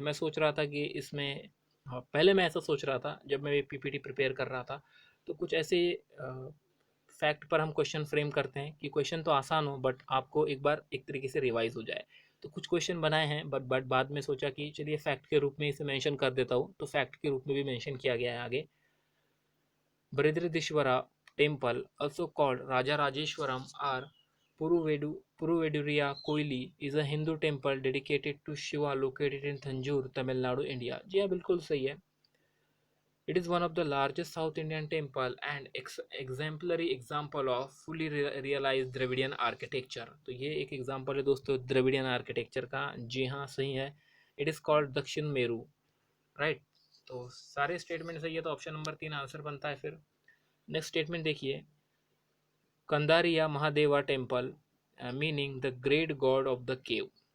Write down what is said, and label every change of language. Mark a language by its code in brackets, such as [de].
[hi] मैं सोच रहा था कि इसमें, हाँ, पहले मैं ऐसा सोच रहा था जब मैं ये पीपीटी प्रिपेयर कर रहा था, तो कुछ ऐसे फैक्ट पर हम क्वेश्चन फ्रेम करते हैं कि क्वेश्चन तो आसान हो बट आपको एक बार एक तरीके से रिवाइज हो जाए। तो कुछ क्वेश्चन बनाए हैं बट बाद में सोचा कि चलिए फैक्ट के रूप में इसे मेंशन कर देता हूँ, तो फैक्ट के रूप में भी मेंशन किया गया है आगे। [en] Brihadeeswara temple, also called Rajarajeshwaram or Puruveduriya Koili, is a Hindu temple dedicated to Shiva located in Thanjore, Tamil Nadu, India। [hi] जी हाँ, बिल्कुल सही है। [en] It is one of the largest South Indian temple and exemplary example of fully realized Dravidian architecture। [hi] तो ये एक example है दोस्तों Dravidian architecture का। जी हाँ, सही है। [en] it is called Dakshin Meru, [hi] राइट। तो सारे स्टेटमेंट सही है, तो ऑप्शन नंबर 3 आंसर बनता है। फिर [en] next statement [hi] देखिए, [en] Kandariya Mahadeva temple meaning the great god of the cave.